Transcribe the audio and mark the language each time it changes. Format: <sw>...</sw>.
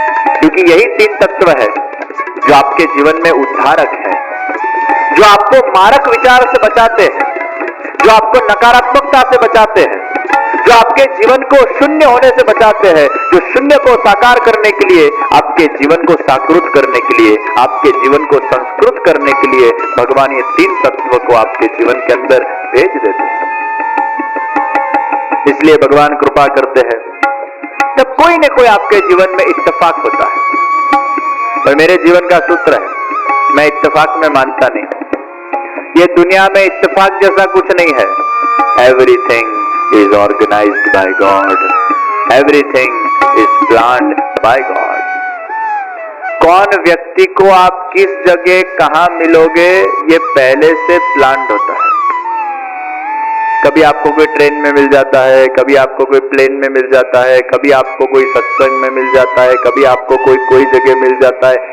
<hi>क्योंकि यही तीन तत्व है जो आपके जीवन में उद्धारक है, जो आपको मारक विचार से बचाते हैं, जो आपको नकारात्मकता से बचाते हैं, जो आपके जीवन को शून्य होने से बचाते हैं, जो शून्य को साकार करने के लिए, आपके जीवन को साकृत करने के लिए, आपके जीवन को संस्कृत करने के लिए भगवान ये तीन तत्व को आपके जीवन के अंदर भेज देते हैं। इसलिए भगवान कृपा करते हैं जब कोई न कोई आपके जीवन में इत्तेफाक होता है। और मेरे जीवन का सूत्र है, मैं इत्तेफाक में मानता नहीं। ये दुनिया में इत्तेफाक जैसा कुछ नहीं है।</hi> <en>Everything is organized by God. Everything is planned by God.</en> <hi>कौन व्यक्ति को आप किस जगह कहां मिलोगे ये पहले से प्लान्ड होता है। कभी आपको कोई ट्रेन में मिल जाता है, कभी आपको कोई प्लेन में मिल जाता है, कभी आपको कोई सत्संग में मिल जाता है, कभी आपको कोई जगह मिल जाता है।</hi>